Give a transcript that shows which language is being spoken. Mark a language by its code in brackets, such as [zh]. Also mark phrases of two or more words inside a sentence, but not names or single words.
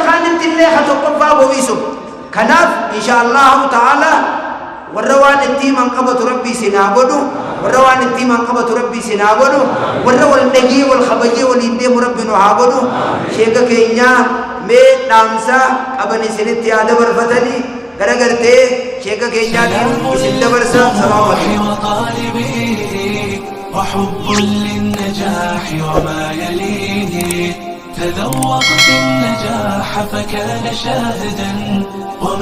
[om] kaanitti illee haa tokkoffaa bowisu kanaaf [ar] إن شاء الله تعالى [om] warra waan itti man qabatu rabbii sinaa godhu warra waan itti man qabatu rabbii sinaa godhu warra wal dhagii wal khabajee wal hindee rabbiin haa godhu sheeka keenya mee dhaamsa qaban isinitti yaa dabarfatanii garagartee sheeka keenyaatiin isin dabarsa [ar] السلام عليكم وحب للنجاح وما يليه تذوقت النجاح فكان شاهدا